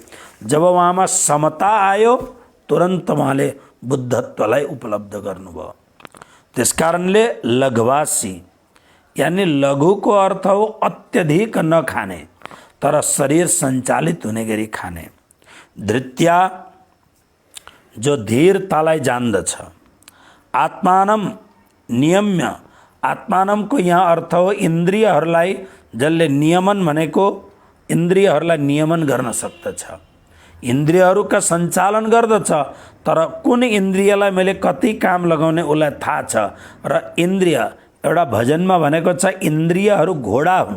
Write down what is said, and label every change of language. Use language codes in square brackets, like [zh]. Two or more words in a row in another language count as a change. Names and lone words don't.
[ne] जब उहाँमा समता आयो तुरन्त उहाँले बुद्धत्वलाई उपलब्ध गर्नुभयो। त्यसकारणले लघवासी यानी लघुको अर्थ हो अत्यधिक नखाने तर शरीर सञ्चालित हुने गरी खाने। धृत्या जो धीरतालाई जान्दछ। [sa] आत्मानं नियम्य, [ne] आत्मानमको यहाँ अर्थ हो इन्द्रियहरूलाई जसले नियमन भनेको इन्द्रियहरूलाई नियमन गर्न सक्दछ। इन्द्रियहरूका सञ्चालन गर्दछ, तर कुन इन्द्रियलाई मैले कति काम लगाउने उसलाई थाहा छ। र इन्द्रिय एउटा भजनमा भनेको छ इन्द्रियहरू घोडा हुन्।